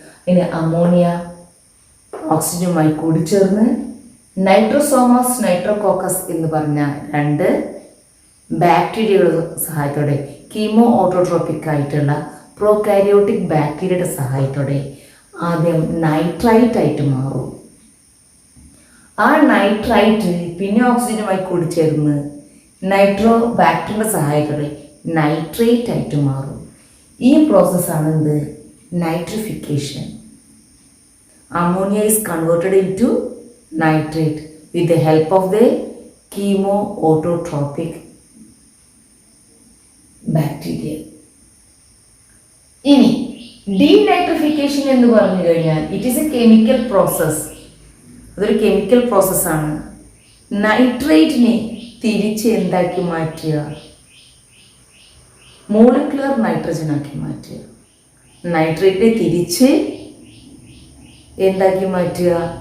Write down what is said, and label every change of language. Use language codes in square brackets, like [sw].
[ml] ഇനി അമോണിയ ഓക്സിജനുമായി കൂടിച്ചേർന്ന് നൈട്രോസോമസ് നൈട്രോകോക്കസ് എന്ന് പറഞ്ഞ 2 ബാക്ടീരിയകളുടെ സഹായത്തോടെ കീമോ ഓട്ടോട്രോപിക് ആയിട്ടുള്ള പ്രോകാരിയോട്ടിക് ബാക്ടീരിയയുടെ സഹായത്തോടെ ആദ്യം നൈട്രൈറ്റ് ആയിട്ട് മാറും. ആ നൈട്രൈറ്റ് പിന്നെ ഓക്സിജനുമായി കൂടിച്ചേർന്ന് നൈട്രോ ബാക്ടീരിയയുടെ സഹായത്തോടെ നൈട്രേറ്റ് ആയിട്ട് മാറും. ഈ പ്രോസസ്സാണ് എന്ത്? Nitrification. [en] Ammonia is converted into nitrate with the help of the chemoautotropic bacteria. [ml] ഇനി ഡീനൈട്രിഫിക്കേഷൻ എന്ന് പറഞ്ഞു കഴിഞ്ഞാൽ it is A chemical process. അതൊരു കെമിക്കൽ പ്രോസസ്സാണ്. നൈട്രേറ്റിനെ തിരിച്ച് എന്താക്കി മാറ്റുക? മോളിക്കുലർ നൈട്രജൻ ആക്കി മാറ്റുക. നൈട്രേറ്റിനെ തിരിച്ച് എന്താക്കി മാറ്റുക?